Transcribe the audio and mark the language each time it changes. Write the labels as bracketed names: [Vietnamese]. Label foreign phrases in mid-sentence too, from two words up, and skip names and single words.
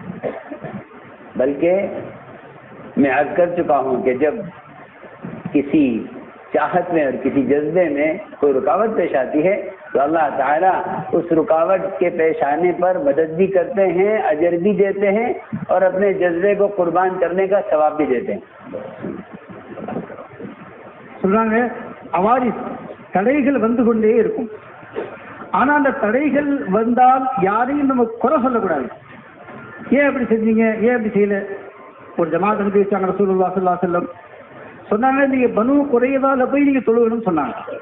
[Urdu] بلکہ میں عرض کر چکا ہوں کہ جب کسی چاہت میں اور کسی جذبے میں کوئی رکاوٹ پیش آتی ہے تو اللہ تعالیٰ اس رکاوٹ کے پیش آنے پر مدد بھی کرتے ہیں، اجر بھی دیتے ہیں اور اپنے جذبے کو قربان کرنے کا ثواب بھی دیتے ہیں۔ [Tamil] சொல்றாங்க அவாரிஸ் தடைகள் வந்து கொண்டே இருக்கும். ஆனா அந்த தடைகள் வந்தால் யாரையும் நம்ம குறை சொல்லக்கூடாது. ஏன் அப்படி செஞ்சீங்க, ஏன் அப்படி செய்யல? ஒரு ஜமாத் அனுப்பி வச்சாங்க [Arabic] رسول الله صلى الله عليه وسلم, [Tamil] சொன்னாங்க நீங்க பனு குறையதால போய் நீங்க தொழுகணும்னு சொன்னாங்க.